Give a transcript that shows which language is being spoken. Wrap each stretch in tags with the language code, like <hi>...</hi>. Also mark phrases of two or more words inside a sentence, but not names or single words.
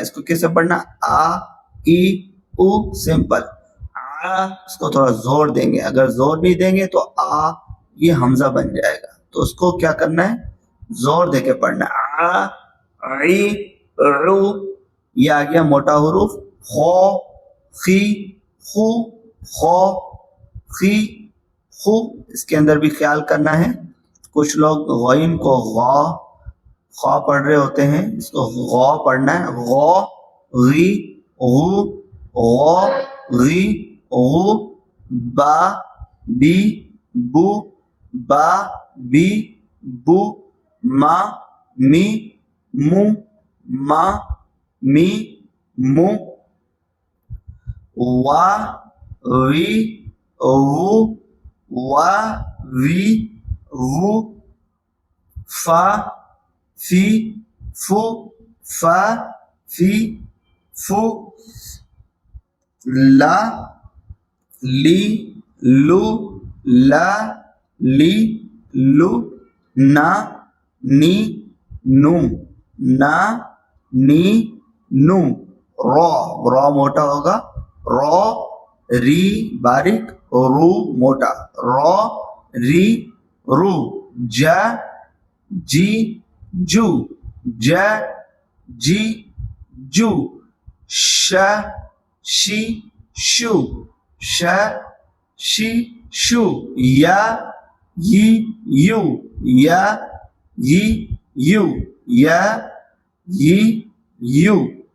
<ur>اس کو کیسے پڑھنا، آ ای او سمپل، آ اس کو تھوڑا زور دیں گے، اگر زور نہیں دیں گے تو آ یہ حمزہ بن جائے گا۔ تو اس کو کیا کرنا ہے، زور دے کے پڑھنا ہے، آ ای رو، یہ آ گیا موٹا حروف، خو خی خو، خو خی خو۔ اس کے اندر بھی خیال کرنا ہے، کچھ لوگ غین کو غا خوا پڑھ رہے ہوتے ہیں، اس کو غا پڑھنا ہے، غا غی غو، غا غی غو، با بی بو، با بی بو، ما می مو، ما می مو، وا وی وو، وا وی وو، فا فی فو، فا فی فو، لا لی لو، لا لی لو، نا نی نو، نا نی نو، را موٹا ہوگا، را ری باریک، رو موٹا، را ری رو ج جی جو ج جی جو ش شی شو ش شی شو یا ی یو یا ی یو یا ی یو</ur>